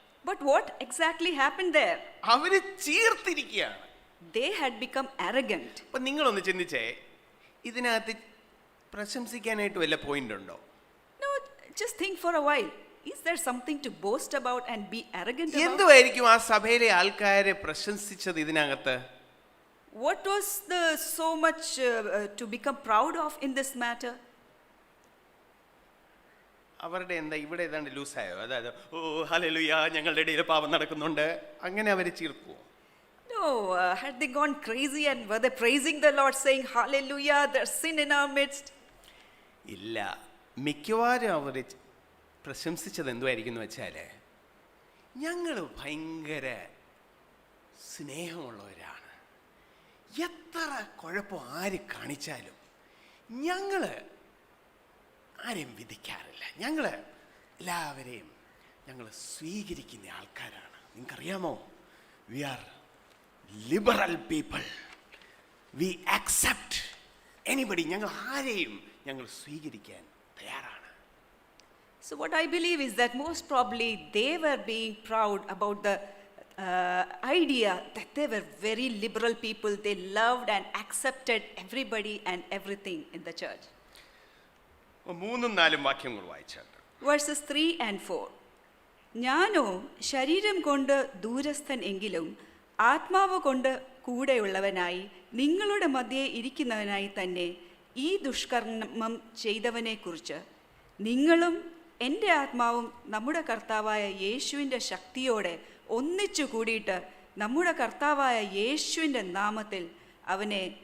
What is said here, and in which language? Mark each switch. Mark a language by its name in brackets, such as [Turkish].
[English] But what exactly happened there? [Malayalam] അവര് ചീർത്തിരിക്കുകയാണ്. [English] They had become arrogant. [Malayalam] അപ്പൊ നിങ്ങളൊന്ന് ചിന്തിച്ചേ, ഇതിനകത്ത് പ്രശംസിക്കാനായിട്ട് വല്ല പോയിന്റ് ഉണ്ടോ? [English] No, just think for a while. Is there something to boast about and be arrogant about? [Malayalam] എന്തുവായിരിക്കും ആ സഭയിലെ ആൾക്കാരെ പ്രശംസിച്ചത് ഇതിനകത്ത്? [English] What was the so much to become proud of in this matter? [Malayalam] അവരുടെ എന്താ ഇവിടെ ഏതാണ്ട് ലൂസായോ? അതായത് ഓ ഹല്ലേലൂയ ഞങ്ങളുടെ ഇടയിൽ പാപം നടക്കുന്നുണ്ട്, അങ്ങനെ അവര് ചീർക്കുവോ? [English] No, had they gone crazy and were they praising the Lord saying hallelujah, there's sin in our midst? [Malayalam] ഇല്ല, മിക്കവാറും അവര് പ്രശംസിച്ചത് എന്തുവായിരിക്കും എന്ന് വെച്ചാല് ഞങ്ങൾ ഭയങ്കര സ്നേഹമുള്ളവരാണ്. എത്ര കുഴപ്പം ആര് കാണിച്ചാലും ഞങ്ങൾ ആരെയും വിധിക്കാറില്ല. ഞങ്ങൾ എല്ലാവരെയും ഞങ്ങൾ സ്വീകരിക്കുന്ന ആൾക്കാരാണ്. നിങ്ങൾക്കറിയാമോ, [English] We are liberal people. We accept anybody. [Malayalam] ഞങ്ങൾ ആരെയും ഞങ്ങൾ സ്വീകരിക്കാൻ തയ്യാറാണ്. [English] So what I believe is that most probably they were being proud about the idea that they were very liberal people. They loved and accepted everybody and everything in the church. [Malayalam] 3-4 വാക്യങ്ങൾ വായിച്ചാൽ [English] Verses 3 and 4. [Malayalam] ഞാനോ ശരീരം കൊണ്ട് ദൂരസ്ഥൻ എങ്കിലും ആത്മാവ് കൊണ്ട് കൂടെയുള്ളവനായി നിങ്ങളുടെ മധ്യേ ഇരിക്കുന്നവനായി തന്നെ ഈ ദുഷ്കർമ്മം ചെയ്തവനെക്കുറിച്ച് നിങ്ങളും എൻ്റെ ആത്മാവും നമ്മുടെ കർത്താവായ യേശുവിൻ്റെ ശക്തിയോടെ ഒന്നിച്ചു കൂടിയിട്ട് നമ്മുടെ കർത്താവായ യേശുവിൻ്റെ നാമത്തിൽ അവനെ